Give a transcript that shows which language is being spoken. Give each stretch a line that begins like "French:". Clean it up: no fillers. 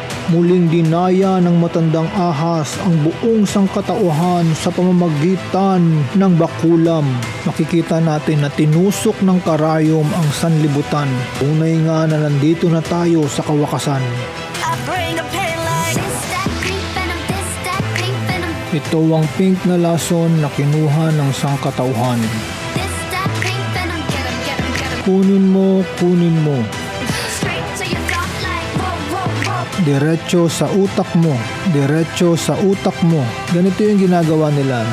Filipino: Muling dinaya ng matandang ahas ang buong sangkatauhan sa pamamagitan ng bakulam. Makikita natin na tinusok ng karayom ang sanlibutan. Tunay nga na nandito na tayo sa kawakasan.
English: I bring the pain like this, that pink venom, this, that pink venom,
Filipino: Ito ang pink na lason na kinuha ng sangkatauhan.
English: this, that pink venom. Get 'em, get 'em, get 'em.
Filipino: Kunin mo, kunin mo.
English: Straight to your dome like whoa, whoa, whoa.
Filipino: Diretso sa utak mo. Diretso sa utak mo. Ganito yung ginagawa nila.